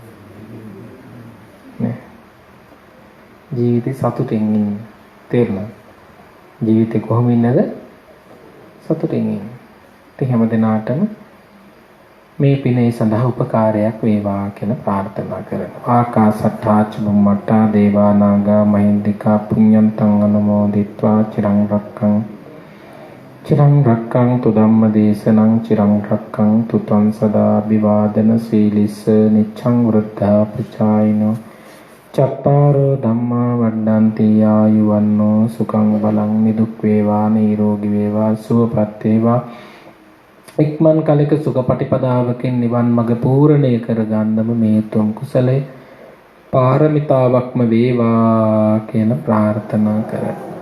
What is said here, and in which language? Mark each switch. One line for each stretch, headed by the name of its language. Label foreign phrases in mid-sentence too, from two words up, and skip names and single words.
Sinhala: නේ? ජීවිතේ සතුටින් ඉන්න. තේරුණාද? ජීවිතේ කොහොම ඉන්නද? සතුටින් ඉන්න. ඉතින් හැමදෙනාටම මේ පිනේ සඳහා උපකාරයක් වේවා කියලා ප්‍රාර්ථනා කරනවා.
Pali: ආකාසට්ඨා චුම්මට්ඨා දේවා නාග මහින්దికා පුඤ්ඤන්තං අනුමෝදිත්වා චිරං රක්ඛන්තු ධම්ම දේශනං චිරං රක්ඛන්තු ත්වං සදා විවාදන සීලිස්ස නිච්ඡං වෘද්ධා පචායිනෝ චත්තාරෝ ධම්මා වඩ්ඩන්ති ආයුවන්නෝ සුඛං බලං
Sinhala: නිදුක් වේවා නිරෝගී වේවා සුවපත් වේවා ඉක්මන් කලක සුඛපටිපදාවකින් නිවන් මඟ පූර්ණේ කරගන්නම මේ තුන් කුසලේ පාරමිතාවක්ම වේවා කියන ප්‍රාර්ථනා කරා.